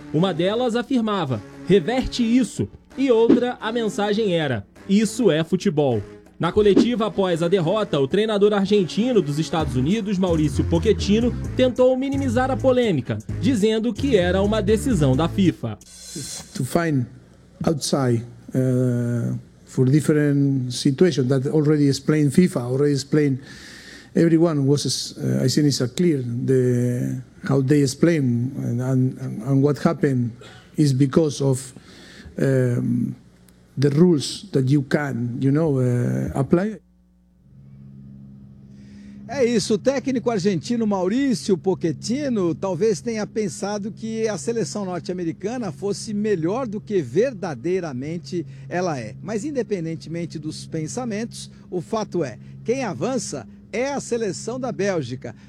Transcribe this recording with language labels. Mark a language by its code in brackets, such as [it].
[pt] Uma delas afirmava, reverte isso. E outra, a mensagem era, isso é futebol. Na coletiva após a derrota, o treinador argentino dos Estados Unidos, Maurício Pochettino, tentou minimizar a polêmica, dizendo que era uma decisão da FIFA. [en] To find outside for different situation that already explained FIFA, already explained everyone was, I think it's clear the how they explain and what happened is because of the rules that you can, you know, apply. [pt] É isso, o técnico argentino Maurício Pochettino talvez tenha pensado que a seleção norte-americana fosse melhor do que verdadeiramente ela é. Mas independentemente dos pensamentos, o fato é, quem avança é a seleção da Bélgica.